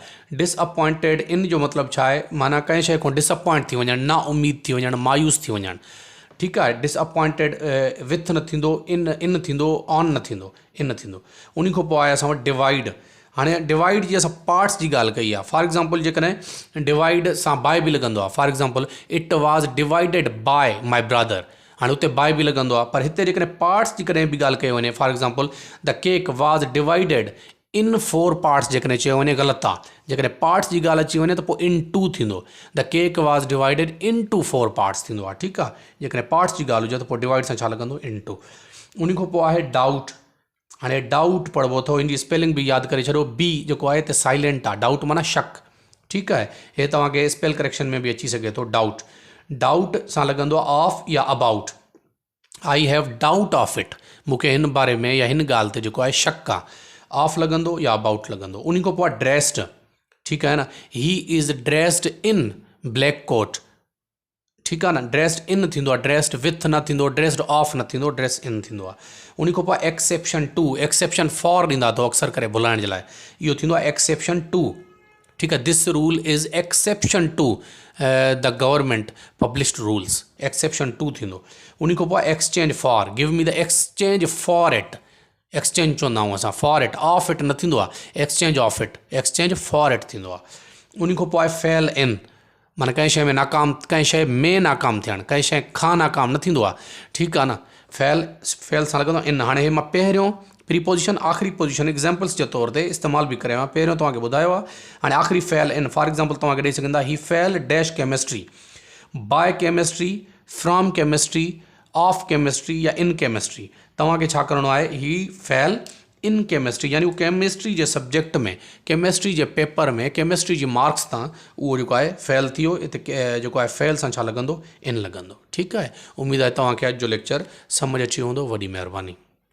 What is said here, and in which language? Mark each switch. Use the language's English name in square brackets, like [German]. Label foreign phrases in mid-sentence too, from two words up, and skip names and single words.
[Sindhi] डिसअपॉइंटेड इन जो मतिलबु छा आहे, माना कंहिं शइ खां डिसअपॉइंट थी वञणु, ना उमेद थी वञणु, मायूस थी वञणु, ठीकु आहे। [English] disappointed with [Sindhi] न थींदो, इन थींदो, ऑन न थींदो, इन थींदो। उन खां पोइ आहे असां वटि डिवाइड। हाणे डिवाइड जी असां पार्ट्स जी ॻाल्हि कई आहे। [English] for example [Sindhi] जेकॾहिं डिवाइड सां बाय बि लॻंदो आहे, [English] for example it was divided by my brother, [Sindhi] हाणे उते बाय बि लॻंदो आहे, पर हिते जेकॾहिं पार्ट्स जी कॾहिं बि ॻाल्हि कई वञे, [English] for example the cake was divided in 4 parts [Sindhi] जेकॾहिं चयो वञे ग़लति आहे। जेकॾहिं पार्ट्स जी ॻाल्हि अची वञे त पोइ इन 2 थींदो। [English] the cake was divided in to 4 parts [Sindhi] थींदो आहे, ठीकु आहे। जेकॾहिं पार्ट्स जी ॻाल्हि हुजे त पोइ डिवाइड सां छा लॻंदो, इन 2। उन खां पोइ आहे डाउट। हाणे डाउट पढ़बो अथव, इन जी स्पेलिंग बि यादि करे छॾो। बी जेको आहे हिते साइलेंट आहे, डाउट माना शक, ठीकु आहे। हे तव्हांखे [English] spell correction [Sindhi] में बि अची सघे थो। डाउट, डाउट सां लॻंदो आहे ऑफ या अबाउट। [English] I have doubt of it, [Sindhi] मूंखे हिन बारे में या हिन ॻाल्हि ते जेको आहे शक आहे। ऑफ लॻंदो या अबाउट लॻंदो। उन खां पोइ ड्रेस्ड, ठीकु आहे न। [English] he is dressed in black coat, [Sindhi] ठीकु आहे न। [English] dressed in [Sindhi] थींदो आहे, [English] dressed with [Sindhi] न थींदो, [English] dressed of [Sindhi] न थींदो, [English] dress in [Sindhi] थींदो आहे। उन खां पोइ [English] exception to, exception for [Sindhi] ॾींदा अथव अक्सर करे भुलाइण जे लाइ, इहो थींदो आहे [English] exception to, [Sindhi] ठीकु आहे। [English] this rule is exception to the government published rules, exception to थींदो। [Sindhi] उन खां पोइ [English] exchange for, give me the exchange for it, [Sindhi] एक्सचेंज चवंदा आहियूं असां, [English] for it, of it [Sindhi] न थींदो आहे, [English] exchange of it, exchange for it [Sindhi] थींदो आहे। उन खां पोइ आहे [English] fail in, [Sindhi] माना कंहिं शइ में नाकाम, कंहिं शइ में नाकाम थियणु, कंहिं शइ खां नाकाम न थींदो आहे, ठीकु आहे न। फेल, फेल सां लॻंदो आहे इन। हाणे हे मां पहिरियों प्रीपोजिशन आख़िरी पोजिशन एग्जाम्पल्स जे तौर ते इस्तेमालु बि करियो आहे, पहिरियों तव्हांखे ॿुधायो आहे। हाणे आख़िरी [English] fail in, for example [Sindhi] तव्हांखे ॾेई सघंदा, [English] he fail dash chemistry, by chemistry, from chemistry, of chemistry or in chemistry. [Sindhi] तव्हांखे छा करिणो आहे, [English] he fail in chemistry, [Sindhi] यानी उहो केमिस्ट्री जे सब्जेक्ट में, केमिस्ट्री जे पेपर में, केमिस्ट्री जी मार्क्स तां उहो जेको आहे फेल थी वियो। हिते जेको आहे फेल सां छा लॻंदो, इन लॻंदो, ठीकु आहे। उमेदु आहे तव्हांखे अॼु जो लेक्चर सम्झ अची वेंदो। वॾी महिरबानी।